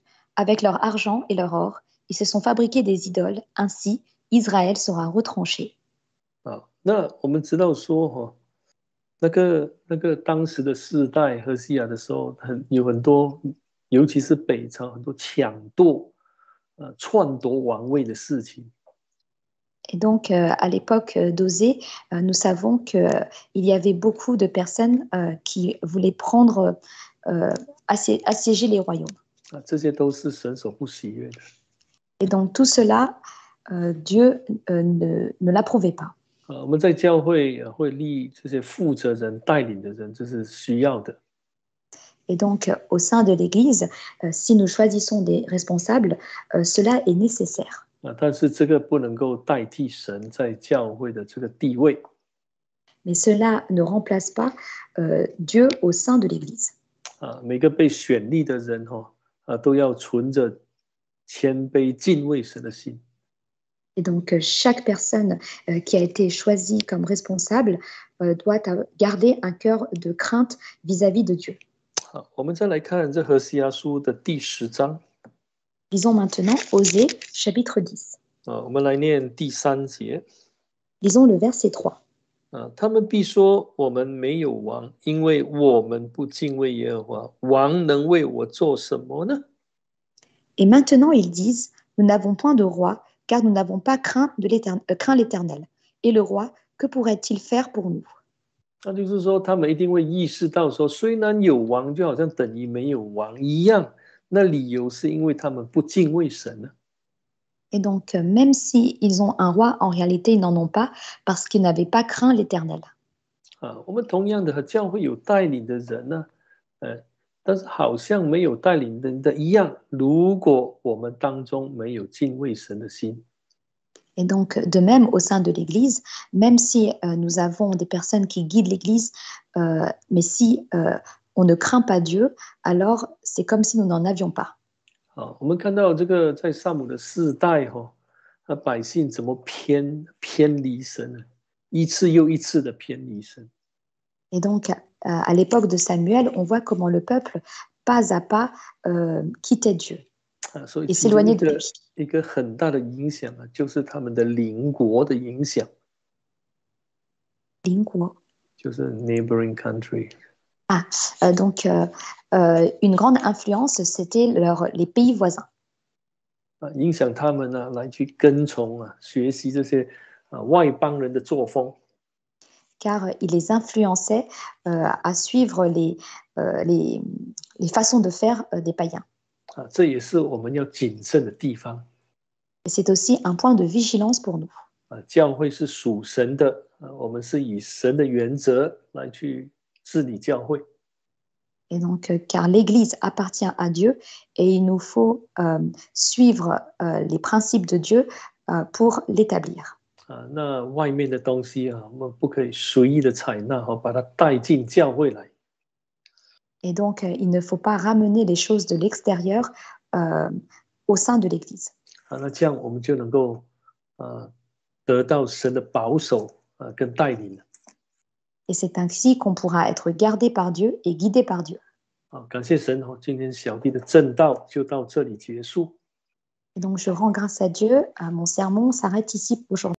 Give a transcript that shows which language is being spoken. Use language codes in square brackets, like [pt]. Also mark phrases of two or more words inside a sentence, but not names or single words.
[fr] Avec leur argent et leur or, ils se sont fabriqués des idoles. Ainsi, Israël sera retranché. [zh] 那我们知道说那个当时的世代何西亚的时候，有很多，尤其是北朝很多抢夺、篡夺王位的事情。 [fr] Et donc, à l'époque d'Osée, nous savons qu'il y avait beaucoup de personnes qui voulaient prendre, assiéger les royaumes. [zh] 这些都是神所不喜悦的。 [fr] Et donc, tout cela, Dieu ne l'approuvait pas. [zh] 我们在教会会立这些负责人、带领的人，这是需要的。 [fr] Et donc, au sein de l'Église, si nous choisissons des responsables, cela est nécessaire. [zh] 但是这个不能够代替神在教会的这个地位。 [fr] Mais cela ne remplace pas Dieu au sein de l'Église. [zh] 每个被选立的人都要存着谦卑敬畏神的心。 [fr] Et donc, chaque personne qui a été choisie comme responsable doit garder un cœur de crainte vis-à-vis de Dieu. [zh] 我们再来看这何西阿书的第10章。 [fr] Lisons maintenant Osée, chapitre 10. [zh] 我们来念第3节。 [fr] Lisons le verset 3. [zh] 他们必说我们没有王，因为我们不敬畏耶和华。王能为我做什么呢？ [fr] Et maintenant, ils disent, nous n'avons point de roi, car nous n'avons pas craint l'Éternel. Et le roi, que pourrait-il faire pour nous? [zh] 那就是说，他们一定会意识到说，虽然有王，就好像等于没有王一样。那理由是因为他们不敬畏神呢。 [fr] Et donc, même s'ils ont un roi, en réalité, ils n'en ont pas parce qu'ils n'avaient pas craint l'Éternel. [zh] 我们同样的和教会有带领的人呢，但是好像没有带领人的一样。如果我们当中没有敬畏神的心。 [fr] Et donc, de même, au sein de l'Église, même si nous avons des personnes qui guident l'Église, mais si on ne craint pas Dieu, alors c'est comme si nous n'en avions pas. [zh] 我们看到这个在撒母的世代百姓怎么偏离神呢？一次又一次的偏离神。 [fr] Et donc, à l'époque de Samuel, on voit comment le peuple, pas à pas, quittait Dieu et s'éloignait de lui. [zh] 一个很大的影响就是他们的邻国的影响。邻国 [en] 就是 neighboring country。 [fr] donc, une grande influence, c'était les pays voisins. [zh] 影响他们来去跟从学习这些外邦人的作风。 [fr] Car il les influençait à suivre les façons de faire des païens. [zh] 这也是我们要谨慎的地方。 [fr] Et c'est aussi un point de vigilance pour nous. [zh] 教会是属神的，我们是以神的原则来去治理教会。 [fr] Et donc, car l'Église appartient à Dieu et il nous faut suivre les principes de Dieu pour l'établir. [zh] 那外面的东西我们不可以随意的采纳把它带进教会来。 [fr] Et donc, il ne faut pas ramener les choses de l'extérieur au sein de l'Église. [zh] 那这样我们就能够得到神的保守跟带领。 [fr] Et c'est ainsi qu'on pourra être gardé par Dieu et guidé par Dieu. [zh] 感谢神今天小弟的正道就到这里结束。 [fr] Et donc, je rends grâce à Dieu. Mon sermon s'arrête ici aujourd'hui.